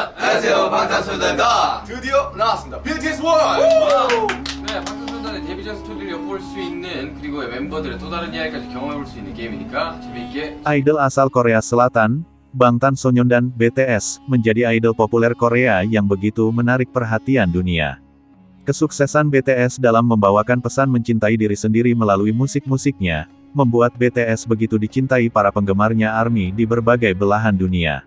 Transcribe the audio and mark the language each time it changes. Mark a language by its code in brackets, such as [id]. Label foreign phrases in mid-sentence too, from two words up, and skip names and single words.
[ko] 안녕하세요, 방탄소년단입니다. 드디어 나왔습니다. BTS 원! 네, 방탄소년단의 데뷔전 스토리를 엿볼 수 있는 그리고 멤버들의 또 다른 이야기까지 경험해볼 수 있는 게임이니까 재미있게. [id] Idol asal Korea Selatan, Bangtan Sonyeondan BTS, menjadi idol populer Korea yang begitu menarik perhatian dunia. Kesuksesan BTS dalam membawakan pesan mencintai diri sendiri melalui musik-musiknya, membuat BTS begitu dicintai para penggemarnya ARMY di berbagai belahan dunia.